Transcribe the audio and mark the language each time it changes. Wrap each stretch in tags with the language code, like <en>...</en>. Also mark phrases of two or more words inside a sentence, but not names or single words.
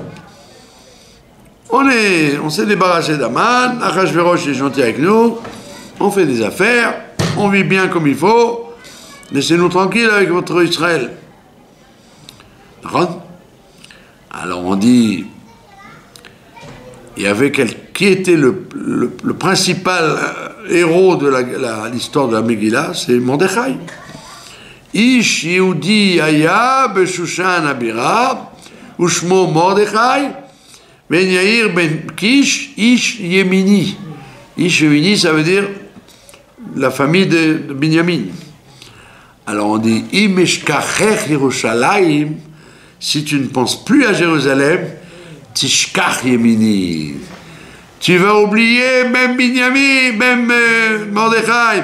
<fr>On s'est débarrassé d'Aman, Achashverosh est gentil avec nous, on fait des affaires, on vit bien comme il faut, laissez-nous tranquilles avec votre Israël. D'accord? Alors on dit, il y avait qui était le principal héros de l'histoire de la Megillah, c'est Mordechai.</fr> <he>איש יהודי היה בשושן הבירה, ושמו מרדכי, בן יאיר בן קיש, איש ימיני. איש ימיני,</he> <fr>ça veut dire la famille de Binyamin. Alors on dit,</fr> <he>אם אשכחך ירושלים,</he> <fr>si tu ne penses plus à Jérusalem,</fr> <he>תשכח ימיני.</he> <fr>Tu vas oublier même Binyamin, même Mordechai.</fr>